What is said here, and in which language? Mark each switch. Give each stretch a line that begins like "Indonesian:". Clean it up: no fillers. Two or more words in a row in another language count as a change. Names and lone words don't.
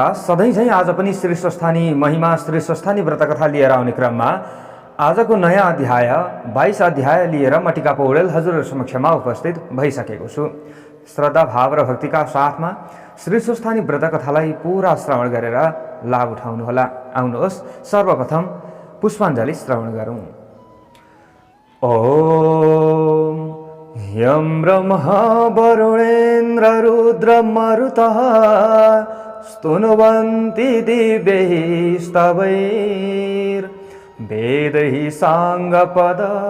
Nepali: सधैँ झैं आज पनि श्री स्वस्थानी महिमा श्री स्वस्थानी व्रत कथा लिएर आउने क्रममा आजको नयाँ अध्याय 22 अध्याय लिएर म टिका पौडेल हजुरहरु समक्षमा उपस्थित भइसकेको छु। श्रद्धा भाव र भक्तिका साथमा श्री स्वस्थानी व्रत कथालाई पूरा श्रवण गरेर लाभ उठाउनुहोला। आउनुहोस् सर्वप्रथम पुष्पाञ्जली श्रवण गरौँ।
Sanskrit: ओम यं ब्रह्मा वरुणेन्द्र रुद्र मरुतः स्तुन्वन्ति दिव्यैः स्तवैर् वेदैः साङ्गपद